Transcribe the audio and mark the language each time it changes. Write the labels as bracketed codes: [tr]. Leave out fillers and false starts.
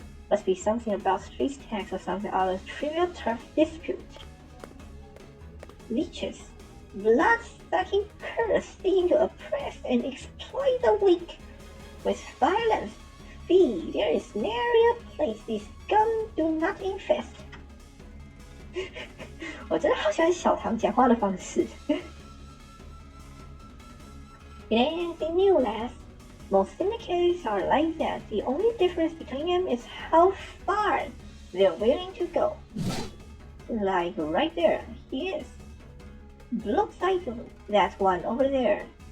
[en] Must be something about street tax or something other trivial turf dispute. Leeches, blood-sucking curs seeking to oppress and exploit the weak with violence. Fee, there is nary a place these scum do not infest. [zh] 我真的好喜欢小唐讲话的方式。 [en] It ain't anything new, lass. Most syndicates are like that. The only difference between them is how far they're willing to go. Like right there, he is. Looks like that one over there.